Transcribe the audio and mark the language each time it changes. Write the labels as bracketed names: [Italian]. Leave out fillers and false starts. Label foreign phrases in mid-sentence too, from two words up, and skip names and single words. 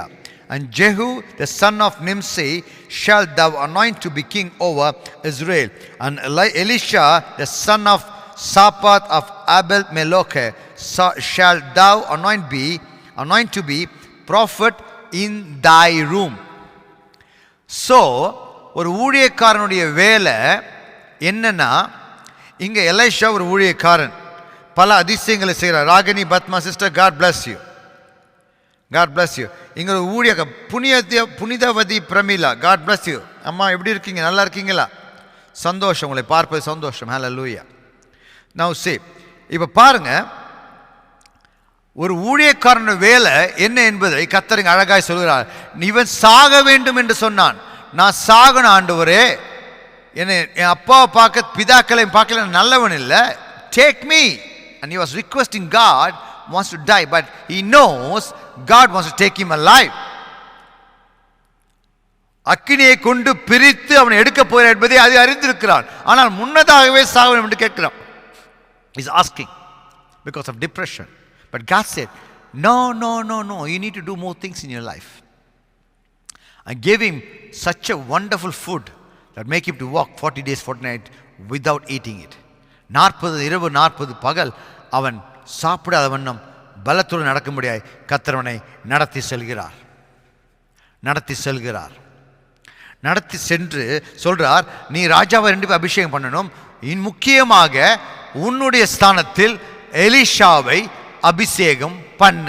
[English] And Jehu the son of Nimshi shalt thou anoint to be king over Israel. And Elisha the son of Shaphat of Abel Meloche shalt thou anoint to be prophet in thy room. [Tamil] So ஒரு ஊழியக்காரனுடைய வேலை என்னன்னா, இங்கே எலைஷா ஒரு ஊழியக்காரன், பல அதிசயங்களை செய்கிறார். ராகினி பத்மா சிஸ்டர், [English] God bless you. God bless you. [Tamil] இங்கே ஒரு புனிதவதி பிரமிளா, [English] God bless you. [Tamil] அம்மா எப்படி இருக்கீங்க? நல்லா இருக்கீங்களா? சந்தோஷம், உங்களை பார்ப்பது சந்தோஷம். ஹல்லேலூயா. [English] Now see, [Tamil] இப்போ பாருங்க, ஒரு ஊழியக்காரன் வேலை என்ன என்பதை கர்த்தர் அழகாய் சொல்கிறார். இவன் சாக வேண்டும் என்று சொன்னான். நான் சாகணும் ஆண்டவரே, என்னை என் அப்பாவை பார்க்க பிதாக்களையும் பார்க்கல, நல்லவன் இல்லை, [English] take me. And he was requesting God wants to die, but he knows God wants to take him alive. [Tamil] அக்கினியை கொண்டு பிரித்து அவனை எடுக்க போகிறார் என்பதை அதை அறிந்திருக்கிறான். ஆனால் முன்னதாகவே சாக வேண்டும் என்று கேட்கிறான். [English] He's asking because of depression. But God said, no, you need to do more things in your life. I gave him such a wonderful food that make him to walk 40 days, 40 nights without eating it. [Tamil] 40 இரவு 40 பகல் அவன் சாப்பிடாத வண்ணம் பலத்துடன் நடக்க முடியாது. கர்த்தர் நடத்தி சென்று சொல்றார், நீ ராஜாவை 2 அபிஷேகம் பண்ணணும். முக்கியமாக உன்னுடைய ஸ்தானத்தில் எலிஷாவை அபிஷேகம் பண்ணு.